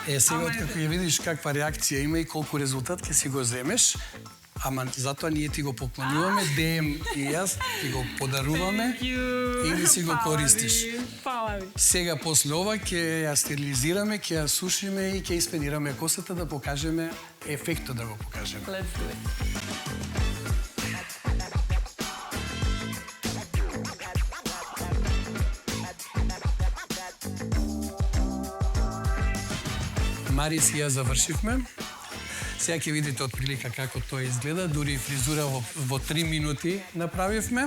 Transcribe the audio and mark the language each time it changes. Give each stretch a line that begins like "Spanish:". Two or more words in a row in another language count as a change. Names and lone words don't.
Macedonian: Сега како ја видиш каква реакција има и колку резултат ќе си го земеш, ама затоа ние ти го поклонуваме, ДМ и јас ти го подаруваме и да си го користиш. Фала ви. Сега после ова ќе ја стерилизираме, ќе ја сушиме и ќе испенираме косата да покажеме ефектот да го покажеме.
English: Let's do it.
Macedonian: Марис и ја завршивме. Сега ќе видите од прилика како тоа изгледа, дури и фризура во 3 минути направивме.